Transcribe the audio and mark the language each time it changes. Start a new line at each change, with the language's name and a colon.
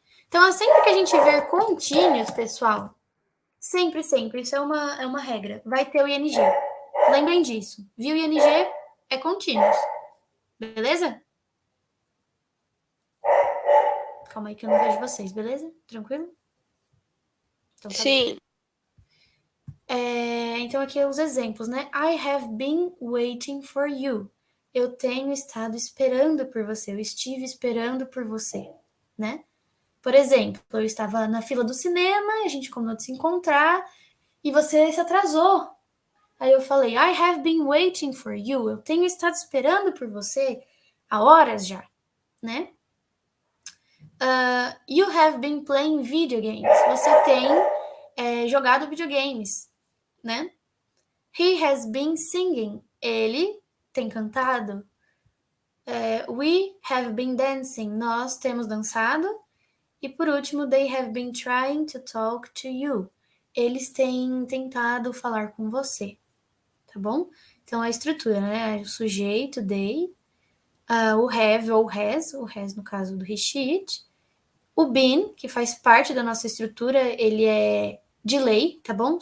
Portuguese: Então, sempre que a gente ver contínuos, pessoal, sempre, isso é uma regra, vai ter o ing. Lembrem disso. Viu ing é contínuos. Beleza? Calma aí que eu não vejo vocês, beleza? Tranquilo? Então, tá Sim. Então, aqui os exemplos, né?
English: I have been waiting for you.
Portuguese: Eu tenho estado esperando por você. Eu estive esperando por você, né? Por exemplo, eu estava na fila do cinema, a gente combinou de se encontrar e você se atrasou. Aí eu falei,
English: I have been waiting for you.
Portuguese: Eu tenho estado esperando por você há horas já, né?
English: You have been playing video games.
Portuguese: Você tem jogado videogames, né?
English: He has been singing.
Portuguese: Ele tem cantado.
English: We have been dancing.
Portuguese: Nós temos dançado. E por último,
English: they have been trying to talk to you.
Portuguese: Eles têm tentado falar com você. Tá bom? Então, a estrutura, né? O sujeito, they. O have ou has. O has no caso do he, she, it. O been, que faz parte da nossa estrutura, ele é de lei, tá bom?